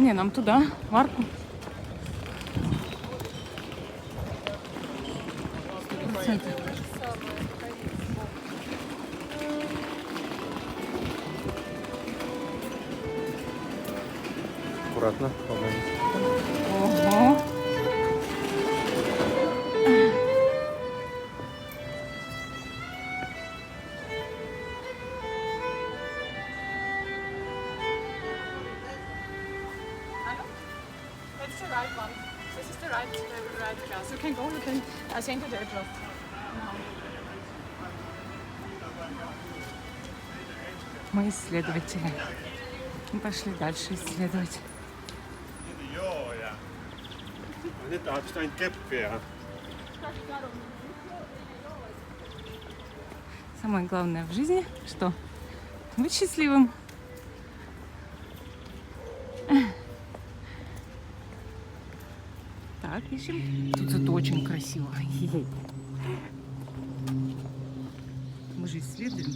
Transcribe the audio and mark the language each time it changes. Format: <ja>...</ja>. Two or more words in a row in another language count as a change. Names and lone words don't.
<ru>Не, нам туда, в арку. 100%. Аккуратно. Погодите. Ого.</ru> <en>That's the right one. This is the right class. You can go. You can. I send you the address.</en> <ru>Мы исследователи. Мы пошли дальше исследовать.</ru> <fi>Joo, ja nyt onko noin keppiä?</fi> <ru>Самое главное в жизни, что? Быть счастливым. Так. Ищем. Тут зато очень красиво. Мы же исследуем.</ru>